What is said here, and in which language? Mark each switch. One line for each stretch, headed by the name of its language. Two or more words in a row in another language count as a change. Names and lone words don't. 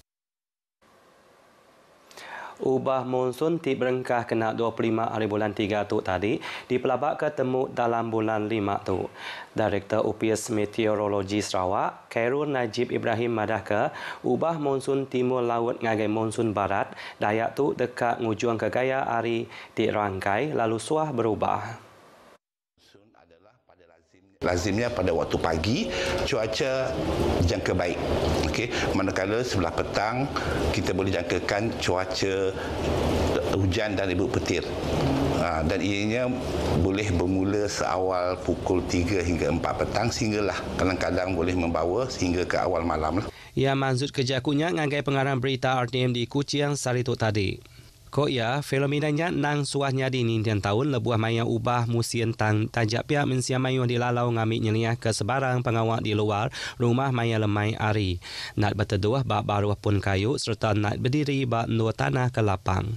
Iban: Ubah monsun ti berengkah kena 25 hari bulan 3 tu tadi dipelabak ketemu dalam bulan 5 tu. Direktur UPS Meteorologi Sarawak, Khairul Najib Ibrahim madah ke ubah monsun timur laut ngagai monsun barat dayak tu dekat ngujung ke gaya hari di rangkai lalu suah berubah.
Malay: Lazimnya pada waktu pagi cuaca jangka baik. Okey, manakala sebelah petang kita boleh jangkakan cuaca hujan dan ribut petir. Dan ianya boleh bermula seawal pukul 3 hingga 4 petang sehinggalah kadang-kadang boleh membawa sehingga ke awal malam.
Iban: Ia maksud kejakunya ngagai pengarang berita RTM di Kuching Sarituk tadi. Ko ia, fenomenanya nang suahnya di nintian tahun lebuah maya ubah musim tang tajak pihak mensia mayu dilalau ngamik nyeliah ke sebarang pengawak di luar rumah maya lemai ari. Nak berteduh bak baruh pun kayu serta nak berdiri bak nur tanah ke lapang.